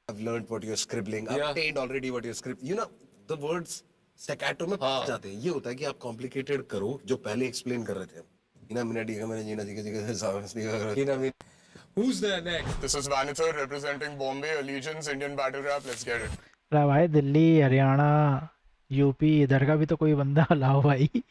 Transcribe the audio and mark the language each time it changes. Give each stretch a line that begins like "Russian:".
English: I've learned what you're scribbling. I've Yeah. attained already what you're scribbling. You know, the words
Hindi: staccato में फंस जाते हैं। ये होता है कि आप complicated करो जो पहले explain कर रहे थे। इना मिनट ही मैंने जीना सीखा।
English: Who's there next? This is Vanitha representing Bombay Allegiance Indian Battle Rap. Let's get it.
Hindi: अरे भाई दिल्ली, हरियाणा, यूपी, इधर का भी तो कोई बंदा लाओ भाई।